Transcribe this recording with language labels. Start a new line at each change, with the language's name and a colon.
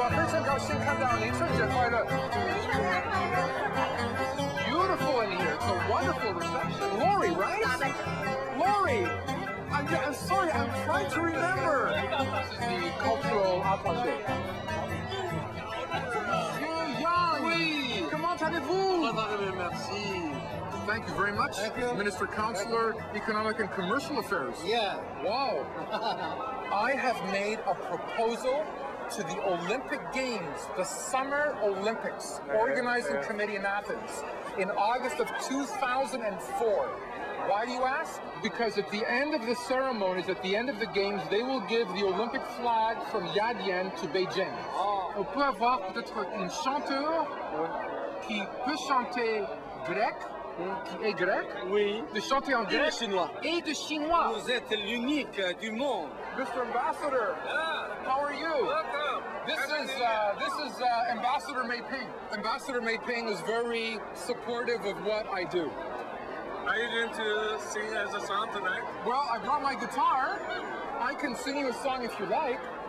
Chinese: 非常高兴看到您，春节快乐。
English: Beautiful in here. It's a wonderful reception. Lori, right? Lori. I'm sorry, I'm trying to remember. This is the cultural attaché.
French: Oui. Comment allez-vous? Merci.
English: Thank you very much. Thank you. Minister, Counselor, Economic and Commercial Affairs. Yeah. Wow. I have made a proposal to the Olympic Games, the Summer Olympics, organizing committee in Athens in August of 2004. Why do you ask? Because at the end of the ceremonies, at the end of the games, they will give the Olympic flag from Yadian to Beijing.
French: On peut avoir peut-être un chanteur qui peut chanter grec, qui est grec, Oui. de chanter en grec chinois. et de chinois. Vous êtes l'unique du monde.
English: Mr. Ambassador, how are you? Welcome. This is Ambassador Mei Ping. Ambassador Mei Ping is very supportive of what I do. Are you going to sing as a song tonight? Well, I brought my guitar. I can sing you a song if you like.